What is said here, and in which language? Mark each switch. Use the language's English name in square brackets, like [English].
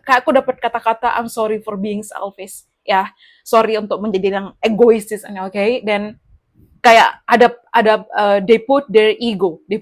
[Indonesian] Kayak aku dapat kata-kata [English] I'm sorry for being selfish. [Indonesian] Ya, sorry untuk menjadi yang egois di sini. Oke, dan kayak ada [English] they put their ego.